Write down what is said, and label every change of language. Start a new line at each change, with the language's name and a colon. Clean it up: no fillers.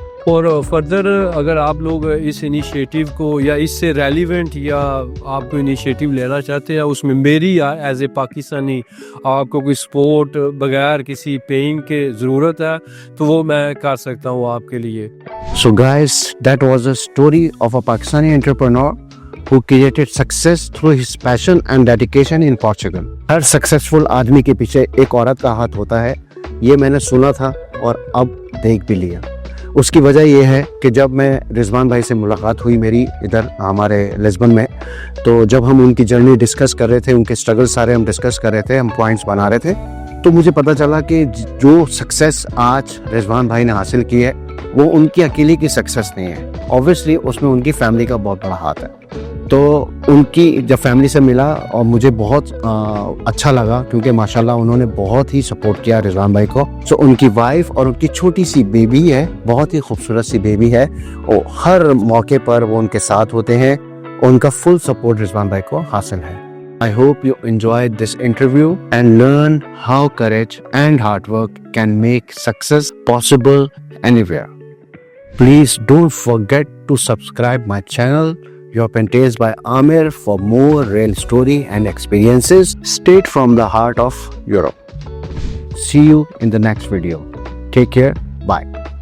Urdu: اور فردر اگر آپ لوگ اس انیشیٹو کو یا اس سے ریلیونٹ یا آپ کو انیشیٹو لینا چاہتے ہیں، اس میں میری ایز اے پاکستانی آپ کو کوئی سپورٹ بغیر کسی پیئنگ کے ضرورت ہے تو وہ میں کر سکتا ہوں آپ کے لیے.
English: So guys, that was a story of a Pakistani entrepreneur who created success through his passion and dedication in Portugal.
Urdu: Hare successful آدمی کے پیچھے ایک عورت کا ہاتھ ہوتا ہے، یہ میں نے سنا تھا اور اب دیکھ بھی لیا. اس کی وجہ یہ ہے کہ جب میں رضوان بھائی سے ملاقات ہوئی میری ادھر ہمارے لسبن میں، تو جب ہم ان کی جرنی ڈسکس کر رہے تھے، ان کے اسٹرگل سارے ہم ڈسکس کر رہے تھے، ہم پوائنٹس بنا رہے تھے، تو مجھے پتہ چلا کہ جو سکسیس آج رضوان بھائی نے حاصل کی ہے وہ ان کی اکیلے کی سکسیس نہیں ہے. اوبویسلی اس میں ان کی فیملی کا بہت بڑا ہاتھ ہے. تو ان کی جب فیملی سے ملا اور مجھے بہت اچھا لگا کیونکہ ماشاءاللہ انہوں نے بہت ہی سپورٹ کیا رضوان بھائی کو. سو ان کی وائف اور ان کی چھوٹی سی بیبی ہے، بہت ہی خوبصورت سی بیبی ہے، اور ہر موقع پر وہ ان کے ساتھ ہوتے ہیں. ان کا فل سپورٹ رضوان بھائی کو حاصل ہے.
English: I hope you enjoyed this interview and learn how courage and hard work can make success possible anywhere. Please don't forget to subscribe my channel European by Amir for more real story and experiences straight from the heart of Europe. See you in the next video. Take care. Bye.